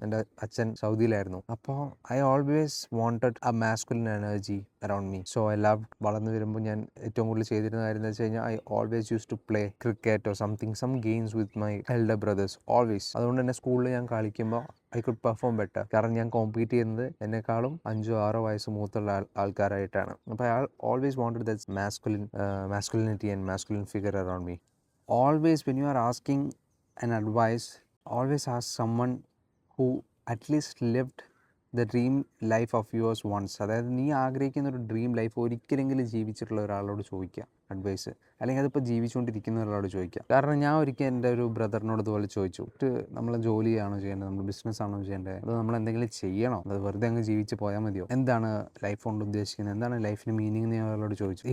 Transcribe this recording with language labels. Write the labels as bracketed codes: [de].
[ml] എൻ്റെ അച്ഛൻ സൗദിയിലായിരുന്നു. അപ്പോൾ [en] I always wanted a masculine energy around me. [ml] So എല്ലാം വളർന്നു വരുമ്പോൾ ഞാൻ ഏറ്റവും കൂടുതൽ ചെയ്തിരുന്ന കാര്യം എന്ന് വെച്ച് കഴിഞ്ഞാൽ [en] I always use to play cricket or some games with my elder brothers always. [ml] അതുകൊണ്ട് തന്നെ സ്കൂളിൽ ഞാൻ കളിക്കുമ്പോൾ [en] I could perform better. [ml] കാരണം ഞാൻ കോമ്പീറ്റ് ചെയ്യുന്നത് എന്നെക്കാളും 5-6 വയസ്സ് മൂത്തുള്ള ആൾക്കാരായിട്ടാണ്. അപ്പോൾ [en] I always wanted that masculinity and masculine figure around me. Always when you are asking an advice, always ask someone who at least lived the dream life of yours once. [ml] അതായത് നീ ആഗ്രഹിക്കുന്ന ഒരു dream life ഒരിക്കലെങ്കിലും ജീവിച്ചിട്ടുള്ള ഒരാളോട് ചോദിക്കുക advice, അല്ലെങ്കിൽ അതിപ്പോൾ ജീവിച്ചുകൊണ്ടിരിക്കുന്ന ഒരാളോട് ചോദിക്കുക. കാരണം ഞാൻ ഒരിക്കൽ എൻ്റെ ഒരു ബ്രദറിനോട് ഇതുപോലെ ചോദിച്ചു, നമ്മൾ ജോലിയാണോ ചെയ്യേണ്ടത്, നമ്മൾ ബിസിനസ്സാണോ ചെയ്യേണ്ടത്, അത് നമ്മൾ എന്തെങ്കിലും ചെയ്യണോ, അത് വെറുതെ അങ്ങ് ജീവിച്ച് പോയാൽ മതിയോ, എന്താണ് ലൈഫ് കൊണ്ട് ഉദ്ദേശിക്കുന്നത്, എന്താണ് ലൈഫിന് മീനിങ് എന്ന് ഞാൻ അയാളോട് ചോദിച്ചു.